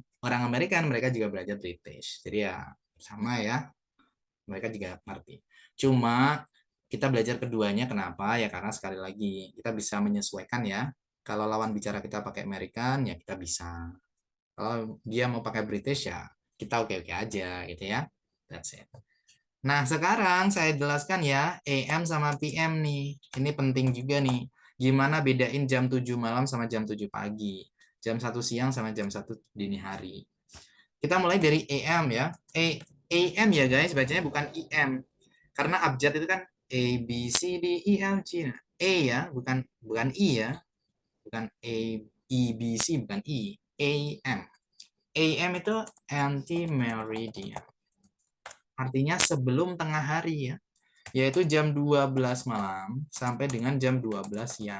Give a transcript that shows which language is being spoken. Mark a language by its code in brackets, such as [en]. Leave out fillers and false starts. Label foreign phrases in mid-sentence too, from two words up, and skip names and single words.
[id] Orang American mereka juga belajar British. Jadi ya sama ya, mereka juga ngerti. Cuma kita belajar keduanya kenapa? Ya karena sekali lagi kita bisa menyesuaikan ya. Kalau lawan bicara kita pakai American ya kita bisa. Kalau dia mau pakai British ya kita oke-oke aja gitu ya. [en] That's it. [id] Nah, sekarang saya jelaskan ya AM sama PM nih. Ini penting juga nih. Gimana bedain jam 7 malam sama jam 7 pagi. Jam 1 siang sama jam 1 dini hari. Kita mulai dari AM ya. AM ya guys, bacanya bukan IM. Karena abjad itu kan A, B, C, D, E, F, G. A ya, bukan I ya. Bukan A, E, B, C, bukan I. AM. AM itu anti-meridian. Artinya sebelum tengah hari ya. Yaitu jam 12 malam sampai dengan jam 12 siang.